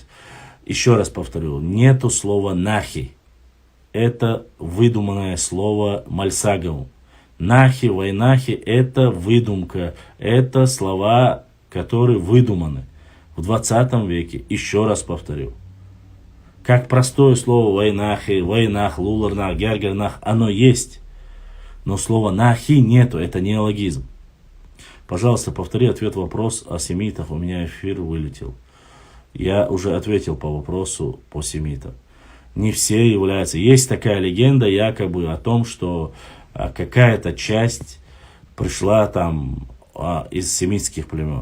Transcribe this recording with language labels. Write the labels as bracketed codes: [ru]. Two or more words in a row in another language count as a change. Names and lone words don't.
[ru] Еще раз повторю, нету слова нахи. Это выдуманное слово Мальсагову. Нахи, вайнахи, это выдумка, это слова, которые выдуманы. В 20 веке, еще раз повторю, как простое слово вайнахи, вайнах, луларнах, гергернах, оно есть, но слова нахи нету, это неологизм. Пожалуйста, повтори ответ вопрос о семитах, у меня эфир вылетел. Я уже ответил по вопросу по семитам. Не все являются. Есть такая легенда якобы о том, что какая-то часть пришла там из семитских племен.